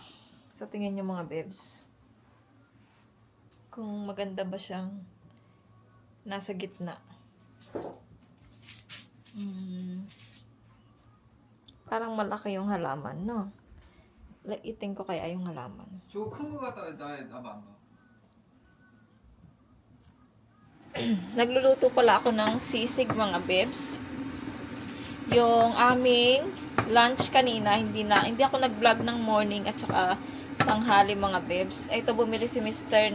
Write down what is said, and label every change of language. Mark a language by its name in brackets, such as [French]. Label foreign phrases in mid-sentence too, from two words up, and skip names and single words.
[Filipino] Sa tingin nyo mga babes? Kung maganda ba siyang nasa gitna. Parang malaki yung halaman, no? Laitin ko kaya yung halaman. [Korean] 저거 큰 거 갖다 놔봐 안 봐. [Filipino] Nagluluto pala ako ng sisig mga bebs. Yung aming lunch kanina, hindi ako nag-vlog ng morning at saka tanghali mga bebs. Ito bumili si Mr.